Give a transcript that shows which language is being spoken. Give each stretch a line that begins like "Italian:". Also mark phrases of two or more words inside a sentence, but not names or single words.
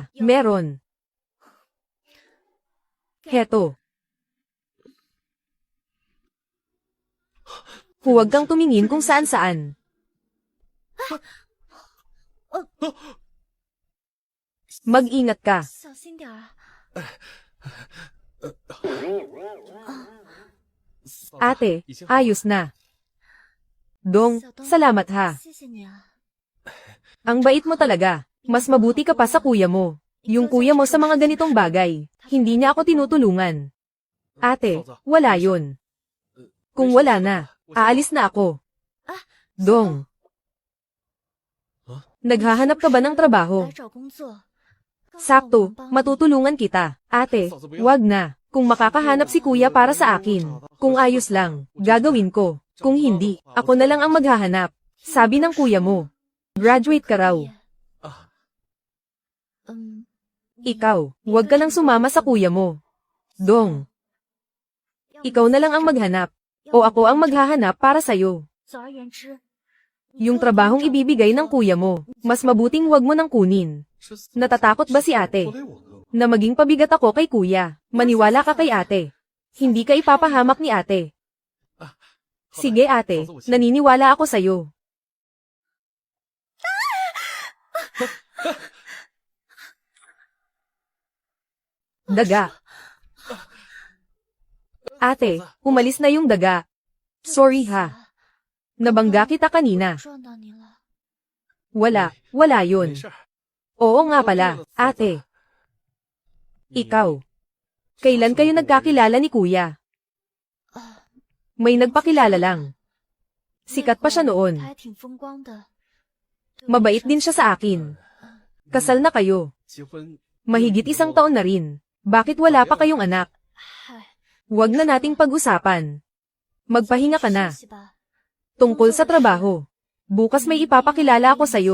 Filipino: Meron. Heto. Huwag kang tumingin kung saan-saan. Mag-ingat ka.
Chinese: 小心点儿。
Filipino: Ate, ayos na. Dong, salamat ha.
Chinese: 谢谢你啊。
Filipino: Ang bait mo talaga. Mas mabuti ka pa sa kuya mo. Yung kuya mo sa mga ganitong bagay, hindi niya ako tinutulungan. Ate, wala yun. Kung wala na, aalis na ako. Dong, naghahanap ka ba ng trabaho?
Chinese: 来找工作。
Filipino: Sakto, matutulungan kita. Ate, wag na. Kung makakahanap si kuya para sa akin. Kung ayos lang, gagawin ko. Kung hindi, ako na lang ang maghahanap. Sabi ng kuya mo. Graduate ka raw. Ikaw, wag ka nang sumama sa kuya mo. Dong, ikaw na lang ang maghanap. O ako ang maghahanap para sa'yo.
Chinese: 总而言之，
Filipino: Yung trabahong ibibigay ng kuya mo, mas mabuting wag mo nang kunin. Natatakot ba si ate? Na maging pabigat ako kay kuya. Maniwala ka kay ate. Hindi ka ipapahamak ni ate. Sige ate, naniniwala ako sa'yo. Daga. Ate, umalis na yung daga. Sorry ha. Nabangga kita kanina.
Chinese: 撞到你了。
Filipino: Wala yun. Oo nga pala, ate. Ikaw. Kailan kayo nagkakilala ni kuya? May nagpakilala lang. Sikat pa siya noon.
Chinese: 他还挺风光的。
Filipino: Mabait din siya sa akin. Kasal na kayo.
Chinese: 结婚
Filipino: Mahigit 1 taon na rin. Bakit wala pa kayong anak?
Chinese: 嗨，
Filipino: Huwag na nating pag-usapan. Magpahinga ka na.
Chinese: 休息吧。
Filipino: Tungkol sa trabaho. Bukas may ipapakilala ako sa'yo.